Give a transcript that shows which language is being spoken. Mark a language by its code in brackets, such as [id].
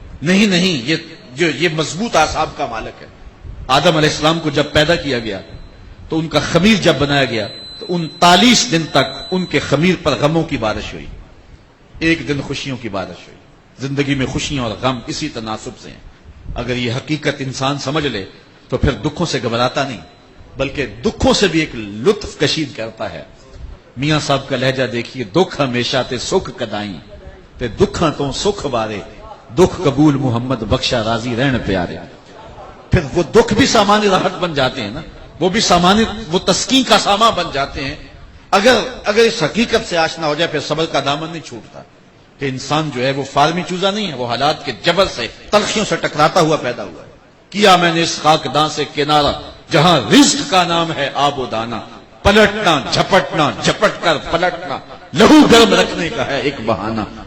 [ur] نہیں, یہ مضبوط اعصاب کا مالک ہے. آدم علیہ السلام کو جب پیدا کیا گیا تو ان کا خمیر جب بنایا گیا تو 39 دن تک ان کے خمیر پر غموں کی بارش ہوئی, 1 دن خوشیوں کی بارش ہوئی. زندگی میں خوشیاں اور غم اسی تناسب سے ہیں. اگر یہ حقیقت انسان سمجھ لے تو پھر دکھوں سے گھبراتا نہیں, بلکہ دکھوں سے بھی ایک لطف کشید کرتا ہے. میاں صاحب کا لہجہ دیکھیے, [pa] دکھ ہمیشہ تے سکھ کدائیں, تے دکھاں تو سکھ بارے, دکھ قبول محمد بخشا راضی رہن پیارے. [ur] پھر وہ دکھ بھی سامان راحت بن جاتے ہیں نا, وہ بھی سامان, وہ تسکین کا سامان بن جاتے ہیں. اگر اس حقیقت سے آشنا ہو جائے پھر صبر کا دامن نہیں چھوٹتا کہ انسان جو ہے وہ فارمی چوزا نہیں ہے, وہ حالات کے جبر سے تلخیوں سے ٹکراتا ہوا پیدا ہوا ہے. کیا میں نے اس خاکداں سے کنارہ جہاں رزق کا نام ہے آب و دانا, پلٹنا جھپٹنا جھپٹ کر پلٹنا لہو گرم رکھنے کا ہے ایک بہانہ.